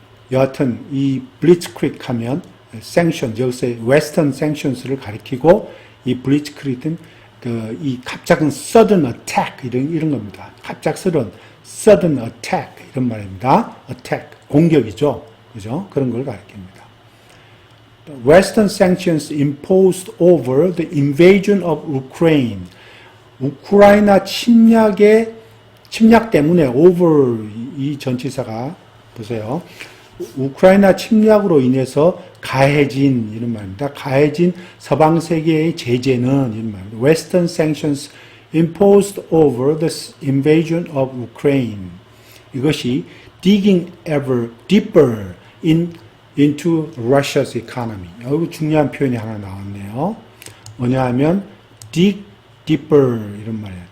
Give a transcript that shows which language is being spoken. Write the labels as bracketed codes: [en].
[ko] 여하튼, 이 blitzkrieg 하면, sanctions, 여기서 [en] western sanctions [ko] 를 가리키고, 이 blitzkrieg은 이 갑작은 [en] sudden attack [ko] 이런 겁니다. 갑작스런 [en] sudden attack [ko] 이런 말입니다. attack 공격이죠, 그죠? 그런 걸 가리킵니다. [en] Western sanctions imposed over the invasion of Ukraine. [ko] 우크라이나 침략 때문에 over 이 전치사가 보세요. 우크라이나 침략으로 인해서 가해진 이런 말입니다. 가해진 서방 세계의 제재는 이런 말입니다. [en] Western sanctions imposed over the invasion of Ukraine. [ko] 이것이 [en] digging ever deeper into Russia's economy. [ko] 여기 중요한 표현이 하나 나왔네요. 뭐냐 하면 [en] dig deeper [ko] 이런 말이에요.